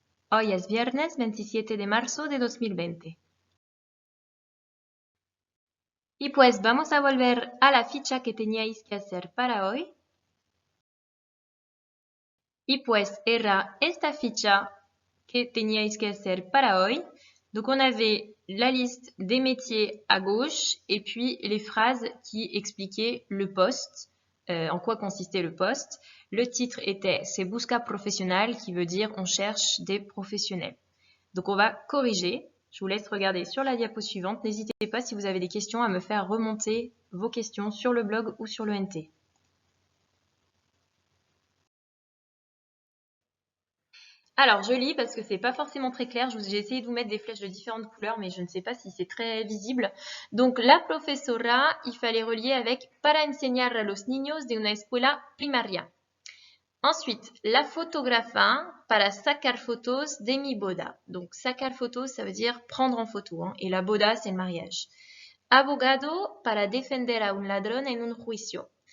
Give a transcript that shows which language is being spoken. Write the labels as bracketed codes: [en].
[es] Hoy es viernes 27 de marzo de 2020. Y pues vamos a volver a la ficha que teníais que hacer para hoy. Y pues era esta ficha que teníais que hacer para hoy. [fr] Donc on avait la liste des métiers à gauche et puis les phrases qui expliquaient le poste, en quoi consistait le poste. Le titre était Se busca profesional, qui veut dire on cherche des professionnels. Donc on va corriger. Je vous laisse regarder sur la diapo suivante. N'hésitez pas si vous avez des questions à me faire remonter vos questions sur le blog ou sur le NT. Alors, je lis parce que c'est pas forcément très clair. J'ai essayé de vous mettre des flèches de différentes couleurs, mais je ne sais pas si c'est très visible. Donc, [es] la profesora, [fr] il fallait relier avec [es] para enseñar a los niños de una escuela primaria. [fr] Ensuite, [es] la fotografa para sacar fotos de mi boda. [fr] Donc, sacar fotos, ça veut dire prendre en photo, hein, et la boda, c'est le mariage. [es] Abogado para defender a un ladrón en un juicio.